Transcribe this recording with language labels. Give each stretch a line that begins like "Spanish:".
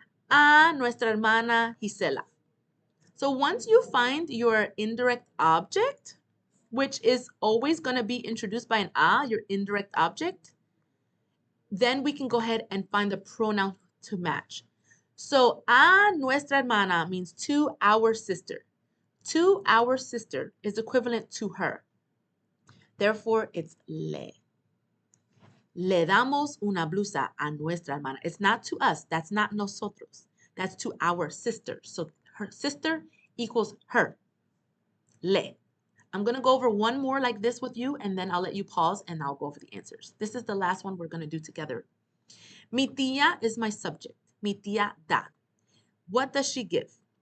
Spanish: A nuestra hermana Gisela.
English: So once you find your indirect object, which is always going to be introduced by an a, your indirect object, then we can go ahead and find the pronoun to match. So a nuestra hermana means to our sister. To our sister is equivalent to her. Therefore, it's le.
Spanish: Le damos una blusa a nuestra hermana.
English: It's not to us. That's not nosotros. That's to our sister. So her sister equals her. Le. I'm going to go over one more like this with you, and then I'll let you pause, and I'll go over the answers. This is the last one we're going to do together. Mi tía is my subject. Mi tía da. What does she give?